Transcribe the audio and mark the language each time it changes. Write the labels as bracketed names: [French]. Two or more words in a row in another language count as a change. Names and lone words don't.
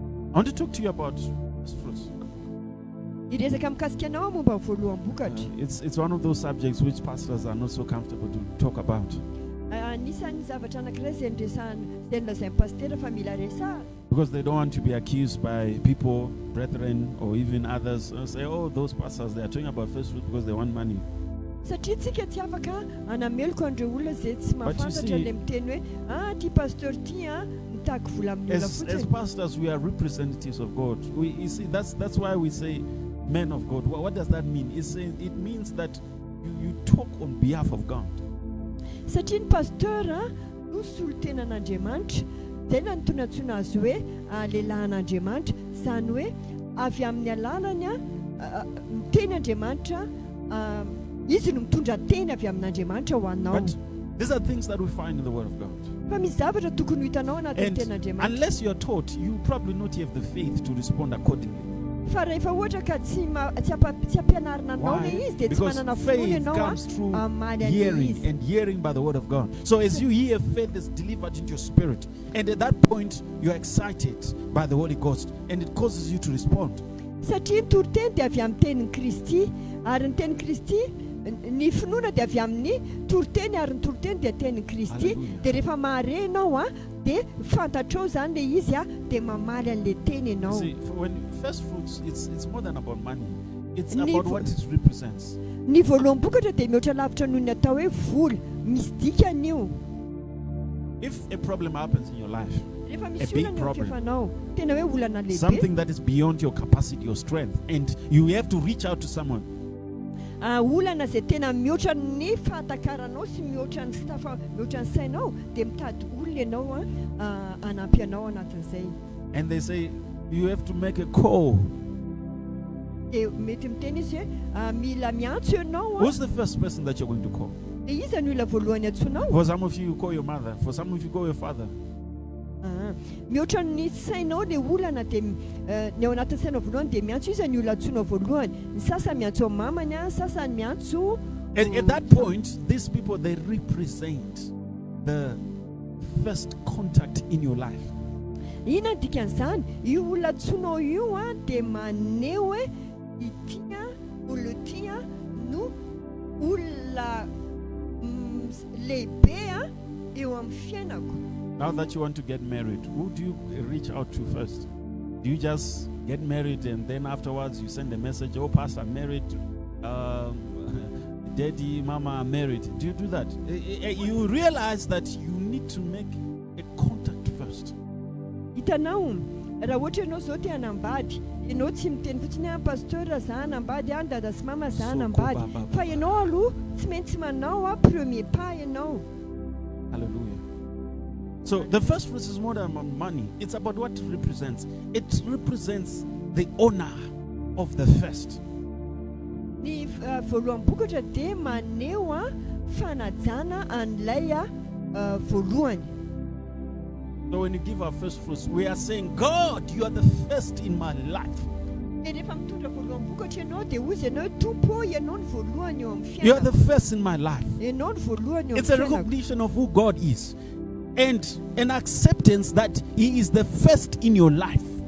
[English] I want to talk to you about first fruits. [Malagasy] Iresaka mikasika anao momba voaloham-bokatra. [English] It's one of those subjects which pastors are not so comfortable to talk about. [Malagasy] Anisan'ny zavatra anankiray izay nolazain'ny pastera fa mila resahana. [English] Because they don't want to be accused by people, brethren, or even others, say, oh, those pastors, they are talking about first fruit because they want money. [Malagasy] Satria tsika tsy afaka anameloko andreo olona izay tsy mahafantatra le miteny hoe ty pasteur ty mitaky vola amin'ny olona fotsiny. [English] As pastors, we are representatives of God. You see, that's why we say men of God. What does that mean? It means that you talk on behalf of God. [Malagasy] Satria ny pasteur no solotenan'Andriamanitra, dia nantonantsona azy hoe lehilahin'Andriamanitra, izany hoe avy amin'ny alalany miteny Andriamanitra, izy no mitondra teny avy amin'Andriamanitra ho anao. [English] But these are things that we find in the Word of God. [Malagasy] Fa misy zavatra tokony hitanao anatin'ny ten'Andriamanitra. [English] Unless you are taught, you probably not have the faith to respond accordingly. [Malagasy] Fa rehefa ohatra ka tsy ampianarina anao le izy dia tsy manana fonony [English] ianao comes through hearing and hearing by the word of God. So as you hear, faith is delivered into your spirit, and at that point you are excited by the Holy Ghost, and it causes you to respond. [Malagasy] Satria toroteny dia avy amin'ny tenin'ny Kristy, ary ny tenin'ny Kristy ny finoana dia avy amin'ny toroteny, ary ny toroteny dia tenin'ny Kristy. Dia rehefa mahare ianao dia fantatrao zany le izy dia mamaly an'le teny ianao. [English] See, when first fruits, it's more than about money. It's about what it represents. [Malagasy] Ny voaloham-bokatra dia mihoatra lavitra noho ny atao hoe vola, misy dikany io. [English] If a problem happens in your life, [Malagasy] rehefa misy olana eo kefanao, tena hoe olana lehibe, [English] something that is beyond your capacity or strength, and you have to reach out to someone. [Malagasy] Olana zay tena mihoatra ny fahatakarana sy mihoatra ny stafa, mihoatra ny sainao, dia mitady olona ianao anampy anao anatin'izay. [English] And they say you have to make a call. [Malagasy] Mety miteny izy hoe mila miantso ianao. [English] Who's the first person that you're going to call? [Malagasy] Dia iza ny olona voalohany antsonao? [English] For some of you, you call your mother. For some of you, call your father. [Malagasy] Mihoatra ny sainao le olana dia ny ao anatin'ny sainao voalohany dia miantso iza ny olona antsonao voalohany. Ny sasany miantso mamany, sasany miantso. [English] At that point, these people, they represent the first contact in your life. [Malagasy] Ina dikan'izany, io olona antsonao io dia maneho hoe ity olona ity no olona lehibe eo amin'ny fiainako. [English] Now that you want to get married, who do you reach out to first? Do you just get married and then afterwards you send a message, oh, Pastor, I'm married, Daddy, Mama, I'm married? Do you do that? You realize that you need to make a contact first. [Malagasy] Hitanao, raha ohatra ianao zao te hanambady, ianao tsy miteny fotsiny pasteur za hanambady, dada sy mama za hanambady, fa ianao aloha tsy maintsy manao [French] premier pas [Malagasy] ianao. [English] Hallelujah. So the first fruits is more than money. It's about what it represents. It represents the honor of the first. [Malagasy] Ny voaloham-bokatra dia maneho fanajana an'ilay voalohany. [English] So when you give our first fruits, we are saying, God, you are the first in my life. You are the first in my life. It's a recognition of who God is, and an acceptance that He is the first in your life.